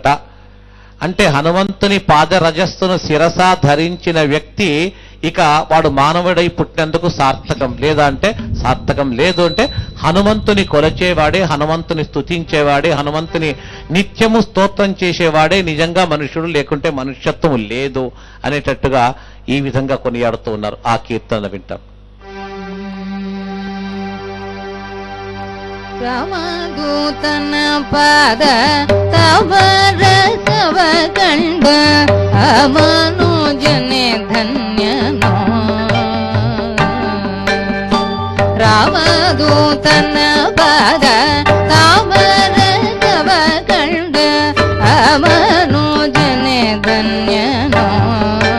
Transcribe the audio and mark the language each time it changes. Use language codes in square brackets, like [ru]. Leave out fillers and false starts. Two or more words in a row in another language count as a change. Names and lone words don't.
[te] అంటే హనుమంతుని పాద రజస్సును శిరస ధరించిన వ్యక్తి ఇక వాడు మానవుడై పుట్టినందుకు సార్థకం. లేదా అంటే సార్థకం లేదు అంటే హనుమంతుని కొలచేవాడే, హనుమంతుని స్తుతించేవాడే, హనుమంతుని నిత్యము స్తోత్రం చేసేవాడే నిజంగా మనుష్యుడు, లేకుంటే మనుష్యత్వం లేదు అనేటట్టుగా ఈ విధంగా కొనియాడుతూ ఉన్నారు. ఆ కీర్తన వింటాం. [kn] ರಾಮದೂತನ ಪಾದ ತವರ ಸವ ಕಂಡ ಮನೋಜನೆ ಧನ್ಯನೋ. ರಾಮದೂತನ ಪಾದ ತವರ ಸವ ಕಂಡ ಮನೋಜನೆ ಧನ್ಯನೋ.